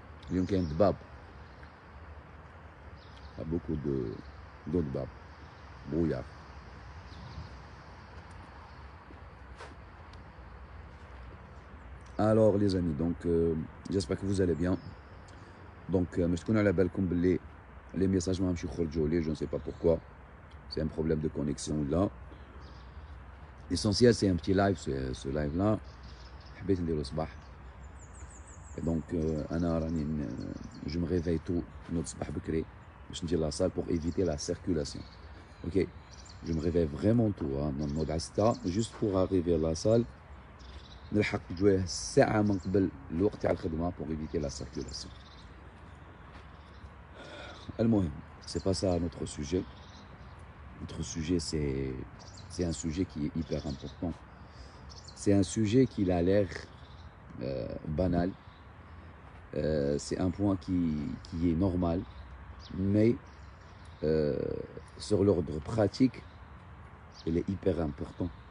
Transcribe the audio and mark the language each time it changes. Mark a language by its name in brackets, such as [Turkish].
[Arabic] اليوم كاين ضباب. [French] Il y a beaucoup de ضباب. Brouillard. Alors les amis, donc j'espère que vous allez bien. Donc [Arabic] باش تكونوا على بالكم باللي [French] les messages [Arabic] ما عمش يخرجوا لي, [French] je ne sais pas pourquoi. C'est un problème de connexion là. L'essentiel c'est un petit live, ce live là. [Arabic] حبيت نديرو صباح. [French] Et donc [Arabic] انا راني [French] je me réveille tôt [Arabic] نوض صباح بكري باش نجي [French] لا salle pour éviter la circulation. OK. Je me réveille vraiment tôt, نوض على 6 juste pour arriver à la salle. [Arabic] نلحق جويه ساعة من قبل الوقت تاع الخدمة [French] pour éviter la circulation. المهم, c'est pas ça notre sujet. Notre sujet, c'est un sujet qui est hyper important. C'est un sujet qui a l'air banal. C'est un point qui est normal, mais sur l'ordre pratique, il est hyper important.